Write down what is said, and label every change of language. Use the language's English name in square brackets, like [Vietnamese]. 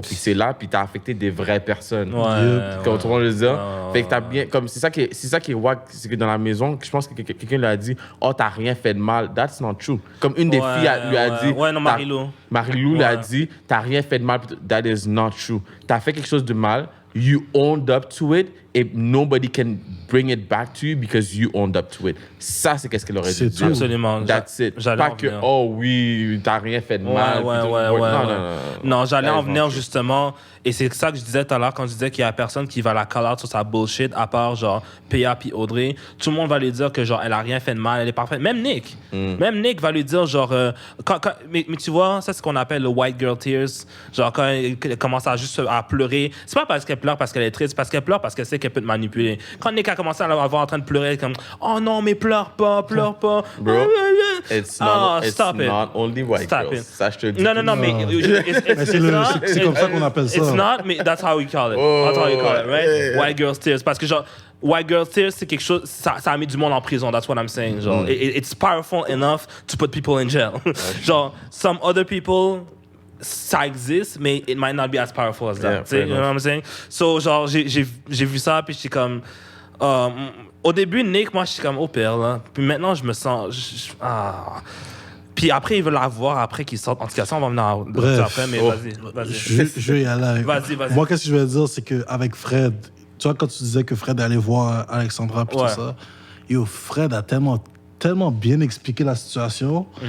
[French] Puis c'est là, puis t'as affecté des vraies personnes. Comme tout le monde le dit. Fait que t'as bien... Comme c'est ça qui est wack, c'est que dans la maison, je pense que quelqu'un lui a dit « Oh, t'as rien fait de mal. » [English] That's not true. [French] Comme une des filles lui a dit... Ouais, non, Marilou. Marilou lui a dit « T'as rien fait de mal. » [English] That is not true. [French] T'as fait quelque chose de mal. [English] You owned up to it, and nobody can bring it back to you because you owned up to it. [French] Ça, c'est qu'est-ce qu'elle aurait dû dire. Absolument. [English] That's it. [French] Pas que, oh oui, t'as rien fait de mal. Non, j'allais en venir justement, et c'est ça que je disais tout à l'heure quand je disais qu'il y a personne qui va la call out sur sa bullshit, à part genre PA puis Audrey. Tout le monde va lui dire que genre elle a rien fait de mal, elle est parfaite. Même Nick. Même Nick va lui dire genre... mais tu vois, ça c'est ce qu'on appelle le white girl tears. Genre quand elle commence à juste à pleurer, c'est pas parce qu'elle pleure parce qu'elle est triste, parce qu'elle pleure parce qu'elle sait qu'elle peut te manipuler. Quand Nick a commencé à la voir en train de pleurer, comme oh non mais pleure pas. [English] Bro, it's not only white girls. [French] Ça, je te dis. Non, mais c'est comme ça qu'on appelle ça. [English] It's not, mais that's how we call it. That's how we call it, right? White girl tears. [French] Parce que genre, white girl tears, c'est quelque chose, ça a mis du monde en prison. [English] That's what I'm saying. Genre, it's powerful enough to put people in jail. Genre, some other people, [French] ça existe, mais [English] it might not be as powerful as that. You know what I'm saying? [French] So, genre, j'ai vu ça, puis j'étais comme... au début, Nick, moi, j'étais comme au père, là. Puis maintenant, je me sens... Puis après, ils veulent la voir après qu'ils sortent. En tout cas, ça, on va venir après, mais vas-y. Je vais y aller. Vas-y. Moi, qu'est-ce que je veux dire, c'est qu'avec Fred, tu vois, quand tu disais que Fred allait voir Alexandra puis tout ça, yo, Fred a tellement bien expliqué la situation.